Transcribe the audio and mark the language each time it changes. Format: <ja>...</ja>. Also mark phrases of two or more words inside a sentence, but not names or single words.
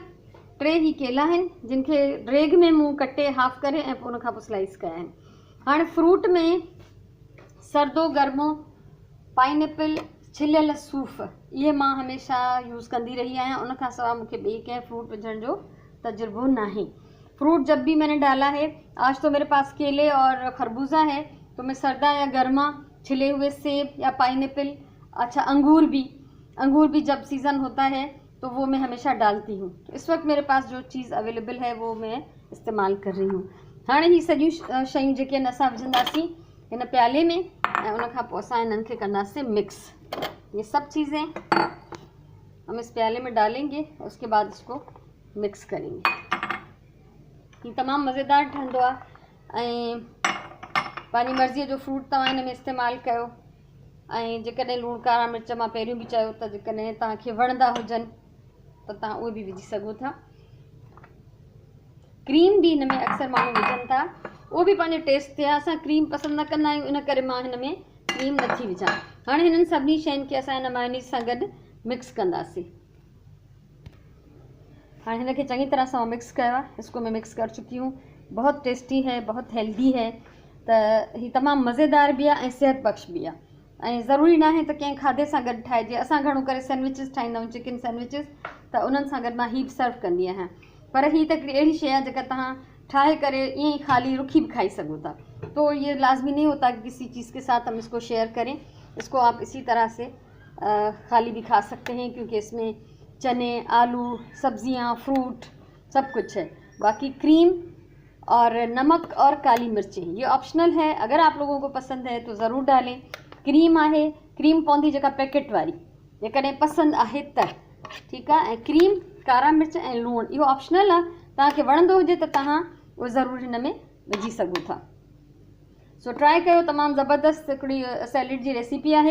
<sd>3 ही केला आहिनि जिन खे रेग में मूं कटे हाफ करे ऐं पोइ उनखां पोइ स्लाइस कया आहिनि। हाणे फ्रूट में सर्दो गर्मो पाइनएप्पल छिलियल सूफ़ ये मां हमेशह यूज़ कंदी रही आहियां। उनखां सवाइ मूंखे ॿिए कंहिं फ्रूट विझण जो तजुर्बो नहीं।</sd> <ur>فروٹ جب بھی میں نے ڈالا ہے، آج تو میرے پاس کیلے اور خربوزہ ہے، تو میں سردا یا گرما چھلے ہوئے سیب یا پائن ایپل، اچھا انگور بھی جب سیزن ہوتا ہے تو وہ میں ہمیشہ ڈالتی ہوں. تو اس وقت میرے پاس جو چیز اویلیبل ہے وہ میں استعمال کر رہی ہوں.</ur> <sd>हाँ, ही सॼियूं शयूं जेके आहिनि असां विझंदासीं हिन प्याले में ऐं उनखां पोइ असां इन्हनि खे कंदासीं मिक्स।</sd> <ur>یہ سب چیزیں ہم اس پیالے میں ڈالیں گے، اس کے بعد اس کو مکس کریں گے.</ur> <sd>ये तमाम मज़ेदार ठहंदो आहे ऐं पंहिंजी मर्ज़ीअ जो फ्रूट तव्हां हिन में इस्तेमालु कयो। ऐं जेकॾहिं लूण कारा मिर्च मां पहिरियों बि चयो त जेकॾहिं तव्हांखे वणंदा हुजनि त तव्हां उहे बि विझी सघो था। क्रीम भी हिन में अक्सर माण्हू विझनि था, उहो बि पंहिंजे टेस्ट ते आहे। असां क्रीम पसंदि न कंदा आहियूं, इन करे मां हिन में क्रीम नथी विझां। हाणे हिननि सभिनी शयुनि खे असां हिन मायोनीज़ सां गॾु मिक्स कंदासीं। हाँ, हिन खे चङी तरह सां मिक्स कयो आहे।</sd> <ur>اس کو میں مکس کر چکی ہوں. بہت ٹیسٹی ہے، بہت ہیلدی ہے,</ur> <sd>त ही तमामु मज़ेदार भी आहे ऐं सेहत बख़्श भी आहे। ऐं ज़रूरी न आहे त कंहिं खाधे सां गॾु ठाहिजे। असां घणो करे सैंडविचिस ठाहींदा आहियूं,</sd> <en>chicken sandwiches,</en> <sd>त उन्हनि सां गॾु मां ही बि सर्व कंदी आहियां। पर ही त हिकिड़ी अहिड़ी शइ आहे जेका तव्हां ठाहे करे ईअं ई ख़ाली रुखी भी खाई सघो था।</sd> <ur>تو یہ لازمی نہیں ہوتا کہ کسی چیز کے ساتھ ہم اس کو شیئر کریں. اس کو آپ اسی طرح سے خالی بھی کھا سکتے ہیں، کیونکہ اس میں چنے، آلو، سبزیاں، فروٹ سب کچھ ہے. باقی کریم اور نمک اور کالی مرچیں یہ آپشنل ہے، اگر آپ لوگوں کو پسند ہے تو ضرور ڈالیں.</ur> <sd>क्रीम आहे, क्रीम पवंदी जेका पैकेट वारी, जेकॾहिं पसंदि आहे त ठीकु आहे। ऐं क्रीम, कारा मिर्च ऐं लूणु इहो ऑप्शनल आहे, तव्हांखे वणंदो हुजे त तव्हां उहो ज़रूरु हिन में विझी सघो था। सो ट्राई कयो, तमामु ज़बरदस्त हिकिड़ी सैलेड जी रेसिपी आहे।</sd>